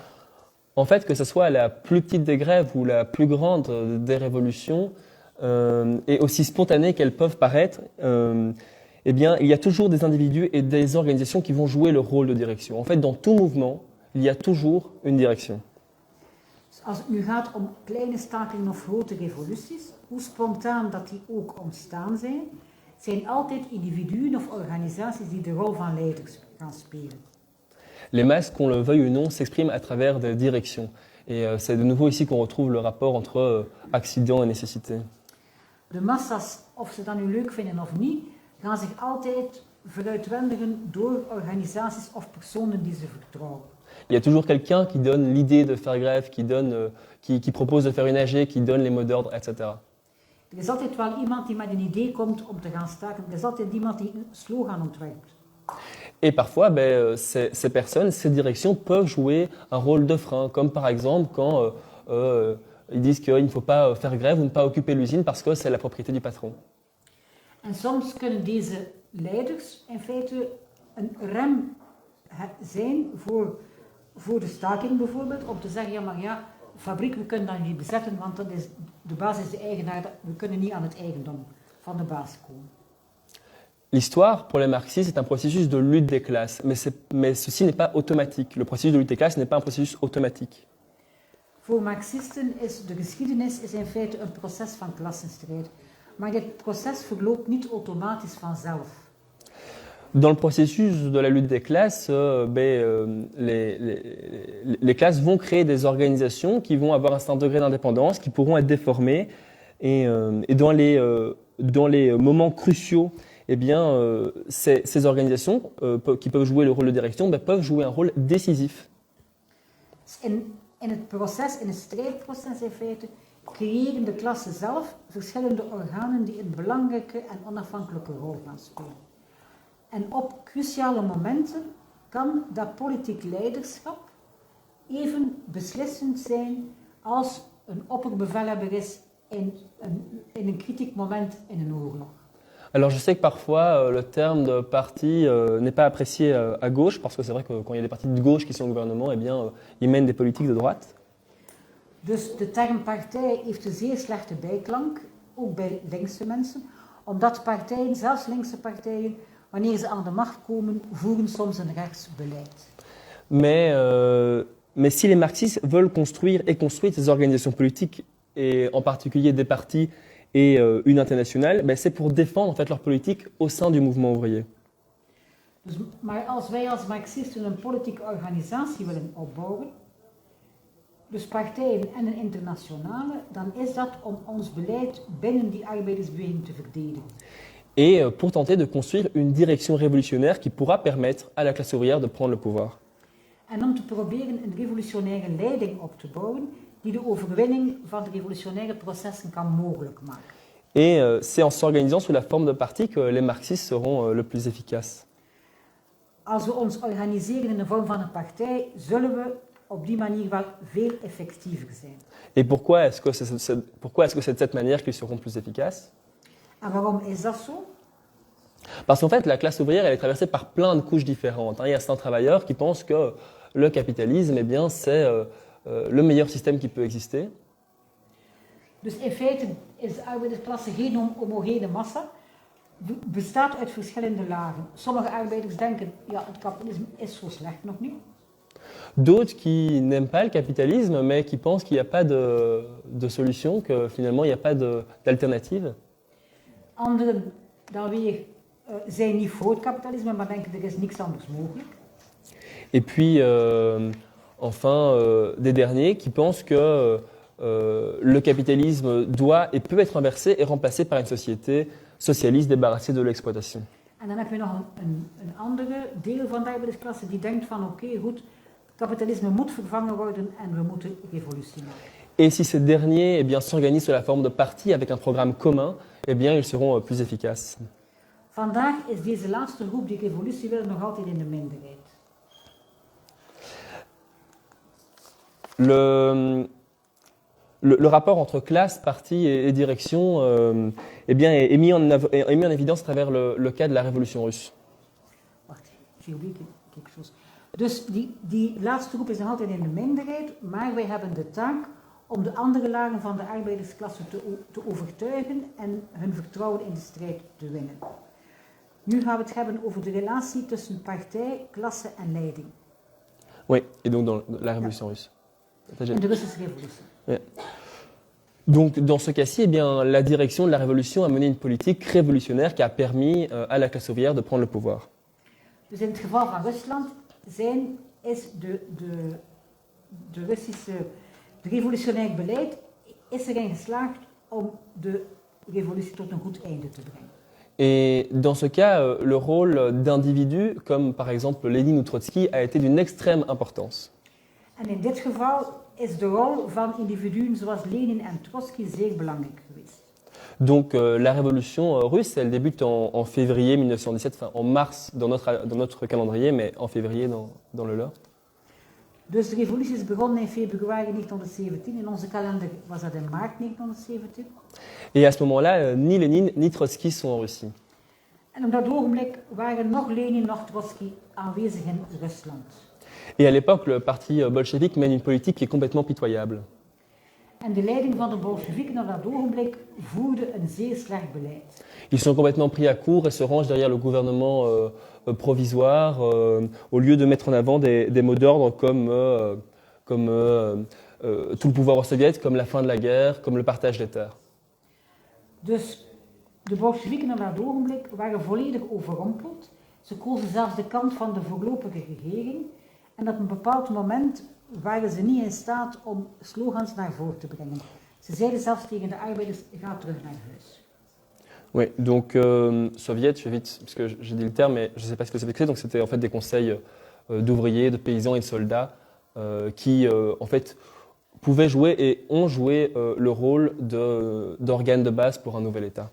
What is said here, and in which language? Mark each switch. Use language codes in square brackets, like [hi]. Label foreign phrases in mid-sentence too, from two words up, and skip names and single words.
[fr] En fait, que ce soit la plus petite des grèves ou la plus grande des révolutions, et aussi spontanées qu'elles peuvent paraître, eh bien, il y a toujours des individus et des organisations qui vont jouer le rôle de direction. En fait, dans tout mouvement, il y a toujours une direction. [nl] Als het nu gaat om kleine stakingen of grote revoluties, hoe spontaan dat die ook ontstaan zijn altijd individuen of organisaties die de rol van leiders gaan spelen. [fr] Les masses, qu'on le veuille ou non, s'expriment à travers des directions. Et c'est de nouveau ici qu'on retrouve le rapport entre accident et nécessité. [nl] De massa's, of ze dat nu leuk vinden of niet, gaan zich altijd veruitwendigen door organisaties of personen die ze vertrouwen. [fr] Il y a toujours quelqu'un qui donne l'idée de faire grève, qui propose de faire une AG, qui donne les mots d'ordre, etc. [nl] Er is altijd wel iemand die met een idee komt om te gaan staken. Er is altijd iemand die een slogan ontwerpt. [fr] Et parfois, ces personnes, ces directions peuvent jouer un rôle de frein, comme par exemple quand ils disent qu'il ne faut pas faire grève ou ne pas occuper l'usine parce que c'est la propriété du patron. [nl] En soms kunnen deze leiders in feite een rem zijn voor de staking bijvoorbeeld, om te zeggen, ja maar ja, fabriek, we kunnen dat niet bezetten, want dat is, de baas is de eigenaar, we kunnen niet aan het eigendom van de baas komen. [fr] L'histoire, pour les marxistes, est un processus de lutte des classes, mais ceci n'est pas automatique. Le processus de lutte des classes n'est pas un processus automatique. [nl] Voor Marxisten is de geschiedenis in feite een proces van klassenstrijd. Maar dit proces verloopt niet automatisch vanzelf. [fr] Dans le processus de la lutte des classes, les classes vont créer des organisations qui vont avoir un certain degré d'indépendance, qui pourront être déformées, et dans les moments cruciaux, eh bien, ces organisations qui peuvent jouer le rôle de direction peuvent jouer un rôle décisif. [nl] In het proces, in het strijdproces in feite, creëren de klassen zelf verschillende organen die een belangrijke en onafhankelijke rol gaan spelen. En op cruciale momenten kan dat politiek leiderschap even beslissend zijn als een opperbevelhebber is in een kritiek moment in een oorlog. [fr] Alors je sais que parfois le terme de parti n'est pas apprécié à gauche, parce que c'est vrai que quand il y a des partis de gauche qui sont au gouvernement, eh bien, ils mènent des politiques de droite. [nl] Dus de term partij heeft een zeer slechte bijklank, ook bij linkse mensen, omdat partijen, zelfs linkse partijen, wanneer ze aan de macht komen, voeren soms een rechtsbeleid. [fr] Mais Mais si les marxistes veulent construire et construisent ces organisations politiques, et en particulier des partis et une internationale, ben c'est pour défendre en fait leur politique au sein du mouvement ouvrier. [nl] Dus, maar als wij als Marxisten een politieke organisatie willen opbouwen, dus partijen en een internationale, dan is dat om ons beleid binnen die arbeidersbeweging te verdedigen. [fr] Et pour tenter de construire une direction révolutionnaire qui pourra permettre à la classe ouvrière de prendre le pouvoir. [nl] En om te proberen een revolutionaire leiding op te bouwen die de overwinning van de revolutionaire processen kan mogelijk maken. [fr] Et c'est en s'organisant sous la forme de parti que les marxistes seront le plus efficaces. [nl] Als we ons organiseren in de vorm van een partij, zullen we op die manier wel veel effectiever zijn. [fr] Et pourquoi est-ce que c'est de cette manière qu'ils seront plus efficaces? [nl] En waarom is dat zo? [fr] Parce qu'en fait, la classe ouvrière, elle est traversée par plein de couches différentes. Il y a certains travailleurs qui pensent que le capitalisme, eh bien, c'est le meilleur système qui peut exister. [nl] Dus in feite is de arbeidersklasse geen homogene massa, bestaat uit verschillende lagen. Sommige arbeiders denken, ja, het kapitalisme is zo slecht nog niet. [fr] D'autres qui n'aiment pas le capitalisme, mais qui pensent qu'il n'y a pas de solution, que finalement, il n'y a pas d'alternative. [nl] Anderen dan weer zijn niet voor het kapitalisme, maar denken er is niks anders mogelijk. [fr] Et puis, enfin, des derniers qui pensent que le capitalisme doit et peut être inversé et remplacé par une société socialiste débarrassée de l'exploitation. [nl] En dan heb je nog een andere deel van de arbeidersklasse die denkt van oké, goed, kapitalisme moet vervangen worden en we moeten revolutie maken. [fr] Et si ces derniers eh bien, s'organisent sous la forme de partis avec un programme commun, eh bien, ils seront plus efficaces. [nl] Vandaag is deze laatste groep die revolutie wil nog altijd in de minderheid. [fr] Le rapport entre classe, parti et direction eh bien, est mis en évidence à travers le cas de la révolution russe. Wacht, j'ai oublié quelque chose. [nl] Dus die laatste groep is nog altijd in de minderheid, maar wij hebben de taak om de andere lagen van de arbeidersklasse te overtuigen en hun vertrouwen in de strijd te winnen. Nu gaan we het hebben over de relatie tussen partij, klasse en leiding. [fr] Oui, et donc dans la révolution russe. [nl] In de Russische revolutie. [fr] Ouais. Donc, dans ce cas-ci, eh bien, la direction de la révolution a mené une politique révolutionnaire qui a permis à la classe ouvrière de prendre le pouvoir. [nl] Dus in het geval van Rusland is de Russische revolutionair beleid is erin geslaagd om de revolutie tot een goed einde te brengen. [fr] Et dans ce cas, le rôle d'individus, comme par exemple Lénine ou Trotsky, a été d'une extrême importance. [nl] En in dit geval is de rol van individuen zoals Lenin en Trotsky zeer belangrijk geweest. [fr] Donc la révolution russe, elle débute en février 1917, enfin en mars dans notre calendrier, mais en février dans le leur. [nl] Dus de revolutie is begonnen in februari 1917. In onze kalender was dat in maart 1917. [fr] Et à ce moment-là, ni Lénine ni Trotsky sont en Russie. [nl] En op dat ogenblik waren nog Lenin nog Trotsky aanwezig in Rusland. [fr] Et à l'époque, le parti bolchevique mène une politique qui est complètement pitoyable. [nl] En de leiding van de Bolsjewieken op dat ogenblik voerde een zeer slecht beleid. [fr] Ils sont complètement pris à court et se rangent derrière le gouvernement provisoire au lieu de mettre en avant des mots d'ordre comme tout le pouvoir soviétique, comme la fin de la guerre, comme le partage des terres. [nl] Dus de Bolsjewieken op dat ogenblik waren volledig overrompeld. Ze kozen zelfs de kant van de voorlopige regering. En op een bepaald moment waren ze niet in staat om slogans naar voren te brengen. Ze zeiden zelfs tegen de arbeiders, ga terug naar huis. [fr] Oui, donc soviet, je vais vite, parce que j'ai dit le terme, mais je ne sais pas ce que c'est. Donc c'était en fait des conseils d'ouvriers, de paysans et de soldats qui en fait pouvaient jouer et ont joué le rôle d'organe de base pour un nouvel État.